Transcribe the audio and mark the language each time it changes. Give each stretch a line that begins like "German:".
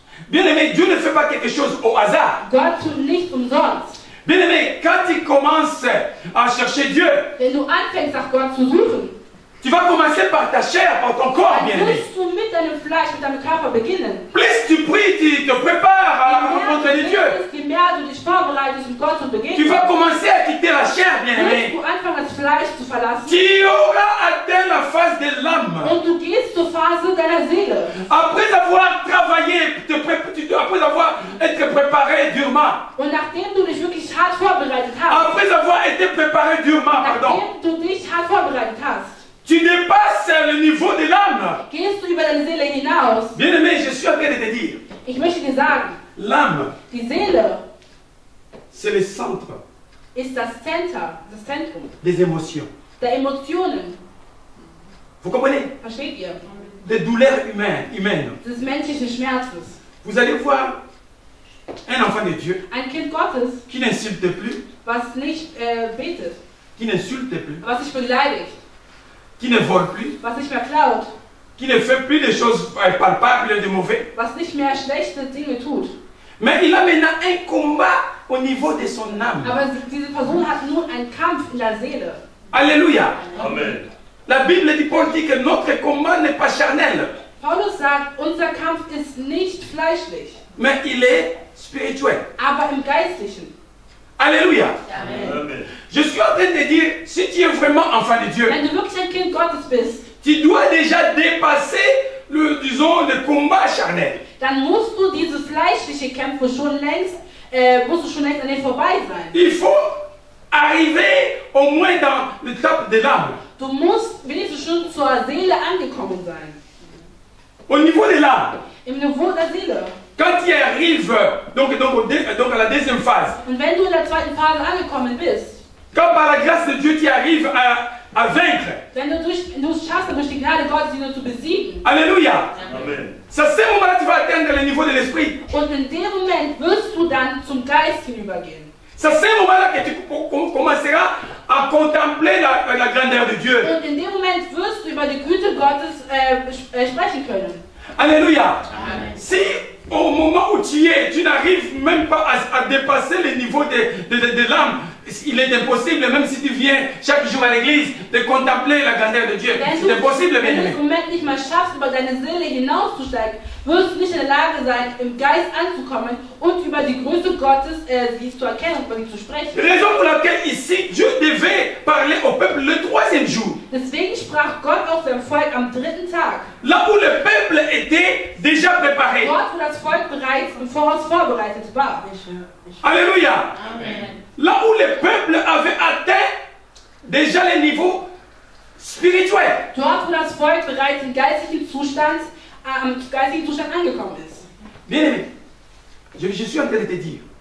French: Bien-aimé, Dieu ne fait pas quelque chose au hasard.
German: Gott tut nicht umsonst.
French: Bien-aimé, quand tu commences à chercher Dieu,
German: Wenn du anfängst, nach Gott zu suchen,
French: tu vas commencer par ta chair, par ton corps,
German: dann
French: bien-aimé.
German: wirst du mit deinem Fleisch, mit deinem Körper beginnen.
French: Plus tu pries, tu te prépares à la rencontre de Dieu.
German: Je mehr du dich vorbereitest, um Gott zu
French: Tu
German: begegnen,
French: vas commencer à quitter la chair,
German: wirst
French: bien-aimé.
German: du anfangen, das Fleisch zu verlassen.
French: Tu auras atteint la phase de l'âme.
German: Und du gehst zur Phase deiner Seele.
French: Après avoir travaillé, après avoir été préparé durement,
German: Und nachdem du dich wirklich hart vorbereitet hast,
French: après avoir été préparé durement, pardon,
German: nachdem du dich hart vorbereitet hast,
French: tu dépasses le niveau de l'âme.
German: gehst du über deine Seele hinaus.
French: Bien-aimé, je suis en train de te dire,
German: Ich möchte dir sagen,
French: l'âme,
German: die Seele
French: c'est le centre
German: ist das Zentrum
French: des émotions.
German: der Emotionen.
French: Vous comprenez?
German: Versteht ihr?
French: Des douleurs humaines.
German: Des menschlichen Schmerzes.
French: Vous allez voir un enfant de Dieu
German: Ein Kind Gottes,
French: qui n'insulte plus,
German: was nicht betet,
French: qui n'insulte plus,
German: was sich beleidigt,
French: qui ne vole plus,
German: was nicht mehr klaut,
French: qui ne fait plus de choses palpables et de mauvais.
German: was nicht mehr schlechte Dinge tut.
French: Mais il a maintenant un combat au niveau de son âme.
German: Aber diese Person hat nun einen Kampf in der Seele.
French: Alléluia.
German: Amen.
French: La Bible dit, Paul dit que notre combat n'est pas charnel,
German: Paulus sagt, unser Kampf ist nicht fleischlich,
French: mais il est spirituel.
German: aber im Geistlichen.
French: Alléluia.
German: Amen. Amen.
French: Je suis en train de dire, si tu es vraiment enfant de Dieu,
German: Wenn du wirklich ein Kind Gottes bist,
French: tu dois déjà dépasser le combat charnel.
German: dann musst du diese fleischliche Kämpfe schon längst an denen vorbei sein.
French: Il faut arriver au moins dans l'étape de l'âme.
German: Du musst wenigstens schon zur Seele angekommen sein.
French: Au niveau de l'âme,
German: Im Niveau der Seele.
French: quand tu arrives donc à la deuxième phase,
German: Und wenn du in der zweiten Phase angekommen bist,
French: quand par la grâce de Dieu tu arrives à vaincre,
German: wenn du es schaffst, durch die Gnade Gottes ihn zu besiegen,
French: Alléluia,
German: Amen.
French: c'est à ce moment-là que tu vas atteindre le niveau de l'esprit.
German: und in dem Moment wirst du dann zum Geist hinübergehen.
French: C'est à ce moment-là que tu commenceras à contempler la grandeur de Dieu.
German: Und in dem Moment wirst du über die Güte Gottes sprechen können.
French: Alléluia.
German: Amen.
French: Si au moment où tu es, tu n'arrives même pas à dépasser le niveau de l'âme, il est impossible, même si tu viens chaque jour à l'église, de contempler la grandeur de Dieu. C'est impossible, bien
German: wenn du
French: aimé.
German: es im Moment nicht mal schaffst, über deine Seele hinauszusteigen, wirst du nicht in der Lage sein, im Geist anzukommen und über die Größe Gottes sie zu erkennen und über sie zu sprechen.
French: Raison pour laquelle ici, Dieu devait parler au peuple le 3e jour.
German: Deswegen sprach Gott auch seinem Volk am 3. Tag.
French: Là où le peuple était déjà préparé.
German: Dort, wo das Volk bereits im Voraus vorbereitet war.
French: Alléluia.
German: Amen.
French: Là où le peuple avait atteint déjà les niveaux spirituels.
German: Dort, wo das Volk bereits im geistlichen Zustand angekommen ist.
French: Bien aimé, je suis en train de te dire.